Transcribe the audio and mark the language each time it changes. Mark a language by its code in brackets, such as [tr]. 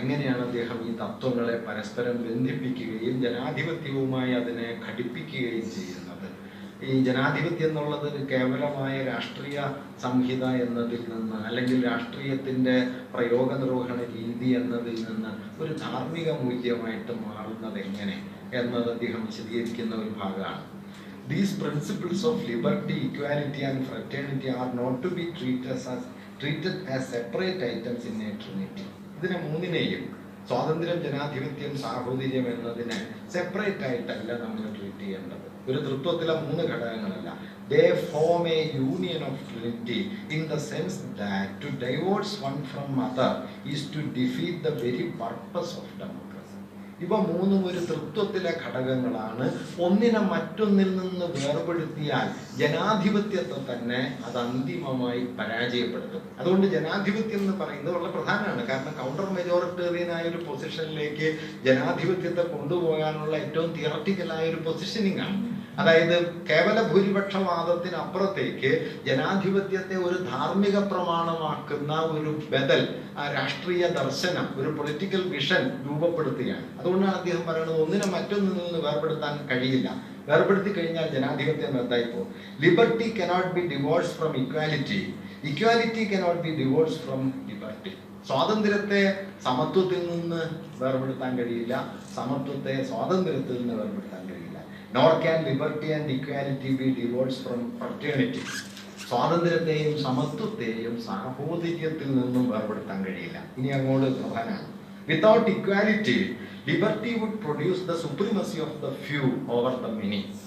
[ml] എങ്ങനെയാണ് അദ്ദേഹം ഈ തത്വങ്ങളെ പരസ്പരം ബന്ധിപ്പിക്കുകയും ജനാധിപത്യവുമായി അതിനെ ഘടിപ്പിക്കുകയും ചെയ്യുന്നത്. ഈ ജനാധിപത്യം എന്നുള്ളത് കേവലമായ രാഷ്ട്രീയ സംഹിത എന്നതിൽ നിന്ന്, അല്ലെങ്കിൽ രാഷ്ട്രീയത്തിൻ്റെ പ്രയോഗ നിർവഹണ രീതി എന്നതിൽ നിന്ന് ഒരു ധാർമ്മിക മൂല്യമായിട്ട് മാറുന്നത് എങ്ങനെ എന്നത് അദ്ദേഹം വിശദീകരിക്കുന്ന ഒരു ഭാഗമാണ്. [en] These principles of liberty, equality and fraternity are not to be treated as separate items in a trinity. [ml] ഇതിനെ മൂന്നിനെയും, സ്വാതന്ത്ര്യം, ജനാധിപത്യം, സാഹോദര്യം എന്നതിനെ സെപ്പറേറ്റ് ആയിട്ടല്ല നമ്മൾ ട്രീറ്റ് ചെയ്യേണ്ടത്. ഒരു തൃത്വത്തിലെ മൂന്ന് ഘടകങ്ങളല്ല. [en] They form a union of trinity in the sense that to divorce one from other is to defeat the very purpose of democracy. [ml] ഇവ മൂന്നും ഒരു തൃത്വത്തിലെ ഘടകങ്ങളാണ്. ഒന്നിനെ മറ്റൊന്നിൽ നിന്ന് വേർപെടുത്തിയാൽ ജനാധിപത്യത്തെ തന്നെ അത് അന്തിമമായി പരാജയപ്പെടുത്തും. അതുകൊണ്ട് ജനാധിപത്യം എന്ന് പറയുന്നത് വളരെ പ്രധാനമാണ്. കാരണം കൗണ്ടർ മെജോറിറ്റേറിയനായ ഒരു പൊസിഷനിലേക്ക് ജനാധിപത്യത്തെ കൊണ്ടുപോകാനുള്ള ഏറ്റവും തിയറട്ടിക്കലായ ഒരു പൊസിഷനിങ് ആണ്. അതായത് കേവല ഭൂരിപക്ഷവാദത്തിനപ്പുറത്തേക്ക് ജനാധിപത്യത്തെ ഒരു ധാർമ്മിക പ്രമാണമാക്കുന്ന ഒരു ബദൽ, രാഷ്ട്രീയ ദർശനം, ഒരു പൊളിറ്റിക്കൽ വിഷൻ രൂപപ്പെടുത്തുകയാണ്. അതുകൊണ്ടാണ് അദ്ദേഹം പറയുന്നത് ഒന്നിനെ മറ്റൊന്നിൽ നിന്ന് വേർപെടുത്താൻ കഴിയില്ല. വേർപെടുത്തി കഴിഞ്ഞാൽ ജനാധിപത്യം എന്തായി പോകും. [en] Liberty cannot be divorce from equality, equality cannot be divorce from liberty. [ml] സ്വാതന്ത്ര്യത്തെ സമത്വത്തിൽ നിന്ന് വേർപെടുത്താൻ കഴിയില്ല, സമത്വത്തെ സ്വാതന്ത്ര്യത്തിൽ നിന്ന് വേർപെടുത്താൻ കഴിയില്ല. [en] Nor can liberty and equality be divorced from fraternity. [ml] സ്വാതന്ത്ര്യത്തെയും സമത്വത്തെയും സാഹോദര്യത്തിൽ നിന്നും വേർപെടുത്താൻ കഴിയില്ല. ഇനി അങ്ങോട്ട് പ്രധാനമാണ്. [en] Without equality, liberty would produce the supremacy of the few over the many.